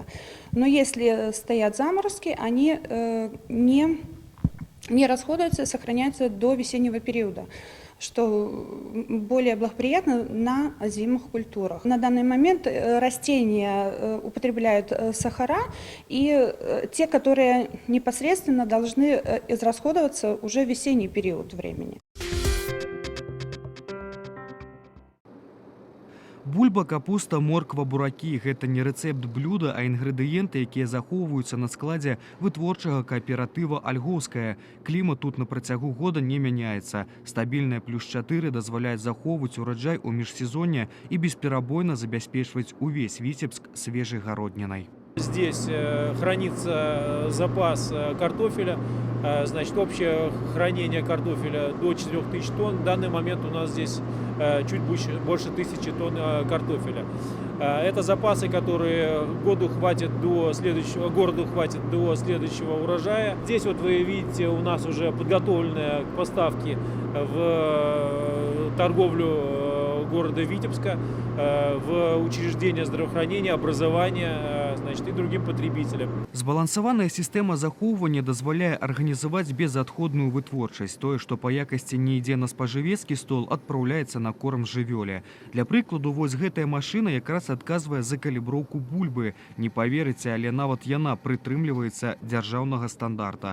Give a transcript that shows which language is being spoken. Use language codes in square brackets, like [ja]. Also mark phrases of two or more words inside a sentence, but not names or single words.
[ru] Но если стоят заморозки, они не расходуются и сохраняются до весеннего периода, что более благоприятно на озимых культурах. На данный момент растения употребляют сахара, и те, которые непосредственно должны израсходоваться уже в весенний период времени. [be] Бульба, капуста, морква, буракі – гэта не рэцэпт блюда, а інгрэдыенты, якія захоўваюцца на складзе вытворчага кааператыва «Альгоўская». Клімат тут на працягу года не мяняецца. Стабільная +4 дазваляюць захоўваць ураджай у міжсезонне і бесперабойна забяспечваць увесь Віцебск свежай гароднінай. [ru] Здесь хранится запас картофеля, значит, общее хранение картофеля до 4000 тонн. В данный момент у нас здесь чуть больше 1000 тонн картофеля. Это запасы, которые городу хватит до следующего урожая. Здесь вот вы видите, у нас уже подготовленные к поставке в торговлю города Витебска, в учреждения здравоохранения, образования, значит, и другим потребителям. [be] Збалансаваная сістэма захоўвання дазваляе арганізаваць безадходную вытворчасць. Тое, што па якасці не ідзе на спажывецкі стол, адпраўляецца на корм жывёле. Для прыкладу, вось гэтая машына якраз адказвае за каліброўку бульбы. Не паверыце, але нават яна прытрымліваецца дзяржаўнага стандарта.